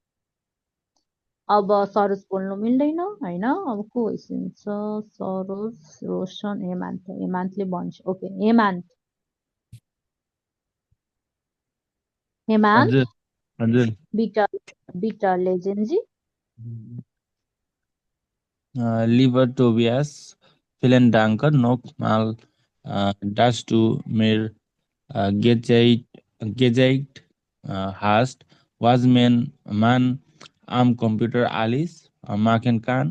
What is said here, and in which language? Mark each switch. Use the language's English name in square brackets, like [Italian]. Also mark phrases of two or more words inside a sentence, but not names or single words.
[Nepali] अब सरोज बोल्नु मिल्दैन होइन अब को होइसिन्छ सरोज रोशन हेमान्तले भन्छ ओके हेमान्त [German] bitte lesen Sie Lieber Tobias, vielen Dank nochmal, dass du mir gezeigt hast, was man am Computer alles machen kann.